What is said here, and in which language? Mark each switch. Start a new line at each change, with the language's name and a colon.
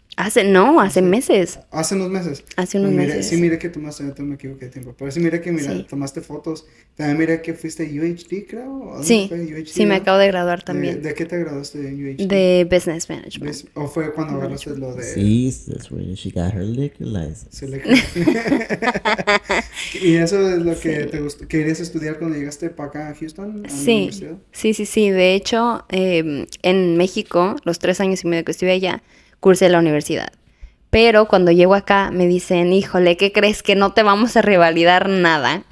Spanish: Hace meses. Hace unos meses. Hace unos meses. Sí, mira que tomaste, no me equivoqué de tiempo. Pero sí, mira que tomaste fotos. También mira que fuiste UHD, creo. Sí, sí, me acabo de graduar también. ¿De qué te graduaste de UHD? De Business Management. ¿O fue cuando agarraste lo de...? Sí,
English: that's when she got her liquor license.
Spanish: ¿Y eso es lo que te gustó? ¿Querías estudiar cuando llegaste para acá a Houston? Sí. De hecho, en México, los 3 años y medio que estuve allá, cursé la universidad. Pero cuando llego acá me dicen, híjole, ¿qué crees? Que no te vamos a revalidar nada.